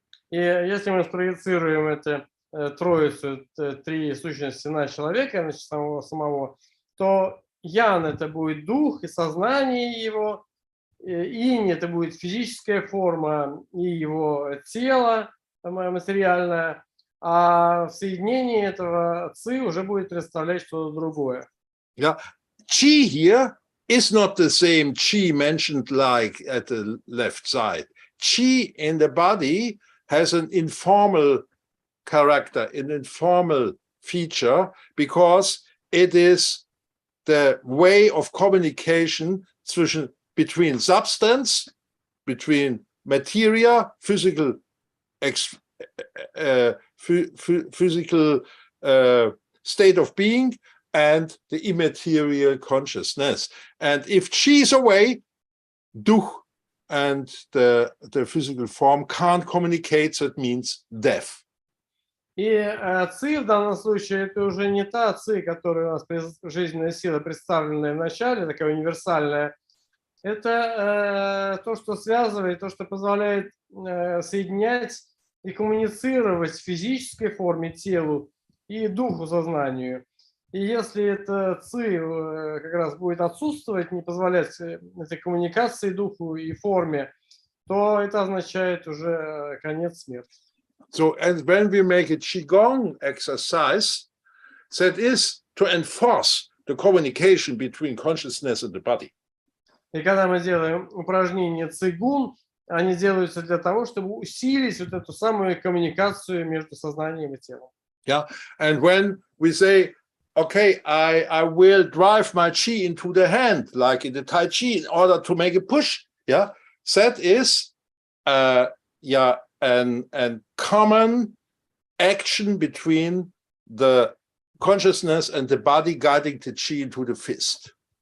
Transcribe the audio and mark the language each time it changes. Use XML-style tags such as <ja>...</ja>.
<ru>И если мы спроецируем это троицу, три сущности на человека, значит, самого, то ян это будет дух и сознание его, инь это будет физическая форма и его тело материальное, а в соединении этого ци уже будет представлять что-то другое.</ru> <en>Yeah, Qi here is not the same Qi mentioned like at the left side. Qi in the body has an informal character, an informal feature, because it is the way of communication between substance, between materia, physical state of being, and the immaterial consciousness. And if Qi is away, duh and the physical form can't communicate, so it means death.</en> <ru>И ци в данном случае это уже не та ци, которая у нас жизненная сила, представленная в начале, такая универсальная. Это то, что связывает, то, что позволяет соединять и коммуницировать в физической форме телу и духу, сознанию. И если это ци как раз будет отсутствовать, не позволять этой коммуникации духу и форме, то это означает уже конец смерти.</ru> <en>So, and when we make a Qigong exercise, that is to enforce the communication between consciousness and the body.</en> <ru>И когда мы делаем упражнения цигун, они делаются для того, чтобы усилить вот эту самую коммуникацию между сознанием и телом.</ru> <en>Yeah, and when we say, okay, I will drive my chi into the hand, like in the Tai Chi, in order to make a push, yeah, that is, an common action between the consciousness and the body guiding the chi into the fist.</en>